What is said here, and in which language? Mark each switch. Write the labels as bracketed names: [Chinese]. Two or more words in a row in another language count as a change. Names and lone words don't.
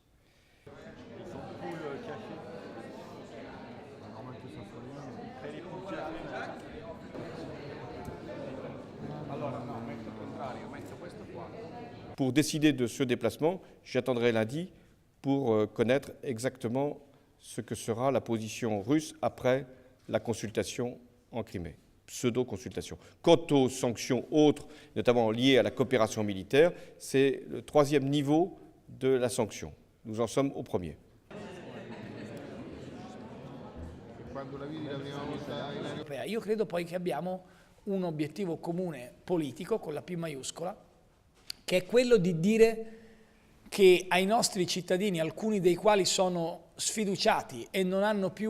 [French] Pour décider de ce déplacement, j'attendrai lundi pour connaître exactement ce que sera la position russe après la consultation en Crimée, pseudo-consultation. Quant aux sanctions autres, notamment liées à la coopération militaire, c'est le troisième niveau de la sanction. Nous en sommes au premier. [Italian] Io credo poi che abbiamo un obiettivo comune politico con la P maiuscola, che è quello di dire che ai nostri cittadini, alcuni dei quali sono sfiduciati e non